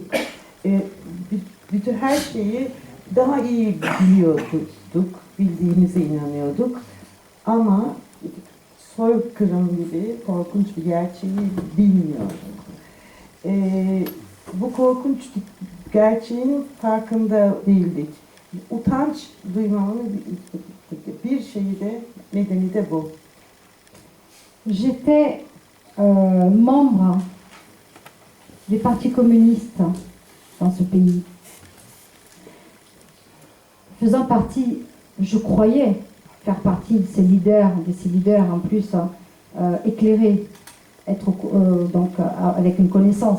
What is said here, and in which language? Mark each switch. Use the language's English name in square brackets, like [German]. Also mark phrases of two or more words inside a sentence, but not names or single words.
[Turkish] Bütün her şeyi daha iyi biliyorduk, bildiğimize inanıyorduk ama soykırım gibi korkunç bir gerçeği bilmiyorduk. Bu korkunç gerçeğin farkında değildik. Utanç duymamın bir şeyi de nedeni de bu. [French] J'étais membre du Parti communiste dans ce pays. Faisant partie, je croyais faire partie de ces leaders en plus éclairés, être donc avec une connaissance.